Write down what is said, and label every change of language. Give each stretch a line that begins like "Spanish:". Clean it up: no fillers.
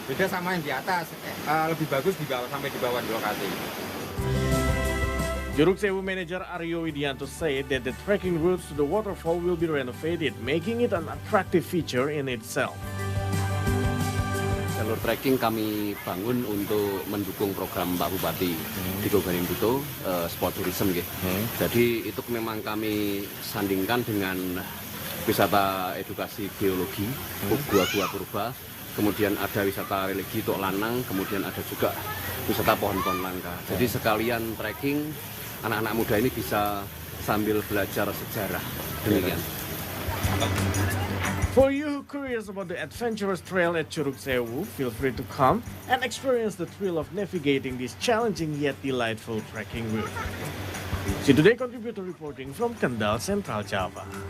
Indonesian: Beda sama yang di atas, lebih bagus di bawah sampai di bawah di lokasi.
English: Curug Sewu manager Aryo Widianto said that the trekking routes to the waterfall will be renovated, making it an attractive feature in itself.
Indonesian: Jalur trekking kami bangun untuk mendukung program Pak Bupati Diko Garimbuto, sport tourism gitu. Jadi itu memang kami sandingkan dengan wisata edukasi geologi, gua-gua purba, kemudian ada wisata religi Tok Lanang, kemudian ada juga wisata pohon-pohon langka. Jadi sekalian trekking, anak-anak muda ini bisa sambil belajar sejarah. Demikian.
English: For you who curious about the adventurous trail at Curug Sewu, feel free to come and experience the thrill of navigating this challenging yet delightful trekking route. See Today contributor reporting from Kendal, Central Java.